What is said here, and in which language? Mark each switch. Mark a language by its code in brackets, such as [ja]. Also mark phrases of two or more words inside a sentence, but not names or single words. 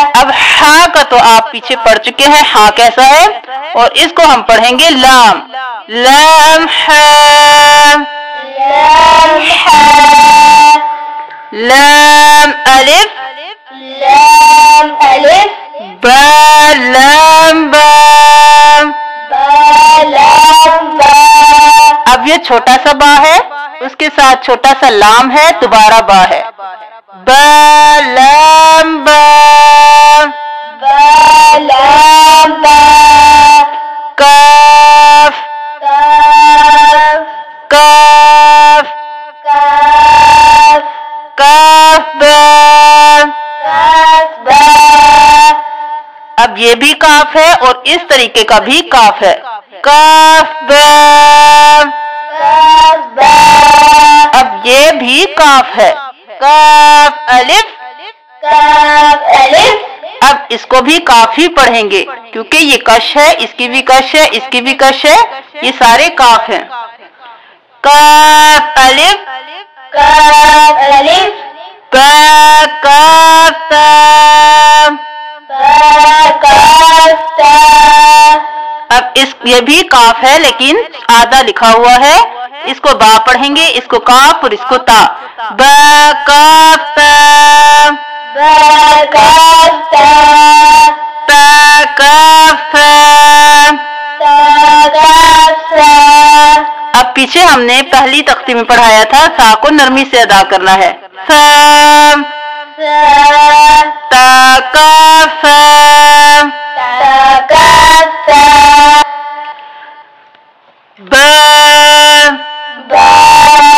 [ur] اب ہا کا تو آپ پیچھے پڑھ چکے ہیں، ہا کیسا ہے، اور اس کو ہم پڑھیں گے لام. لام حا لام حا. لام الف لام الف با لام با. با لام با. اب یہ چھوٹا سا با ہے، اس کے ساتھ چھوٹا سا لام ہے، دوبارہ با ہے. با لام با. با لام با. کاف کاف کاف کاف کاف با. کاف با. اب یہ بھی کاف ہے اور اس طریقے کا بھی کاف ہے. کاف با. کاف با. اب یہ بھی کاف ہے. کاف الف. کاف الف. اب اس کو بھی کاف ہی پڑھیں گے کیونکہ یہ کش ہے، اس کی بھی کش ہے، اس کی بھی کش ہے، یہ سارے کاف ہیں. کاف الف کاف الف. با کاف تا. با کاف تا. اب یہ بھی کاف ہے لیکن آدھا لکھا ہوا ہے، اس کو با پڑھیں گے، اس کو کاف اور اس کو تا. با کاف تا. با کاف تا. تا کاف تا. تا کاف تا. اب پیچھے ہم نے پہلی تختی میں پڑھایا تھا سا کو نرمی سے ادا کرنا ہے. سا سا. تا کاف سا. تا کاف تا. با با